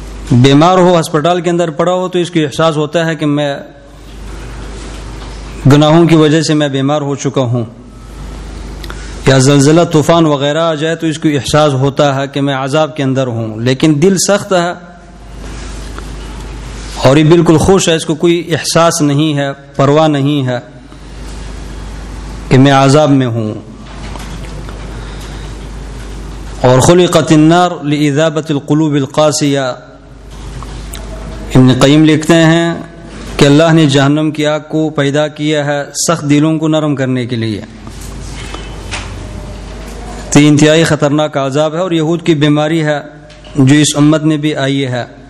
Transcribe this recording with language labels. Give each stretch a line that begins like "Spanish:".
Urdu: بیمار ہو، ہسپتال کے اندر پڑا ہو، تو اس کو احساس ہوتا ہے کہ میں گناہوں کی وجہ سے میں بیمار ہو چکا ہوں، یا زلزلہ طوفان وغیرہ آ جائے تو اس کو احساس ہوتا ہے کہ میں عذاب کے اندر ہوں، لیکن دل سخت ہے اور یہ بالکل خوش ہے، اس کو کوئی احساس نہیں ہے، پرواہ نہیں ہے کہ میں عذاب میں ہوں. اور
Arabic: خلقت النار لإذابة القلوب القاسية.
Urdu: ابن قیم لکھتے ہیں کہ اللہ نے جہنم کی آگ کو پیدا کیا ہے سخت دلوں کو نرم کرنے کے لیے. تو انتہائی خطرناک عذاب ہے اور یہود کی بیماری ہے جو اس امت میں بھی آئی ہے.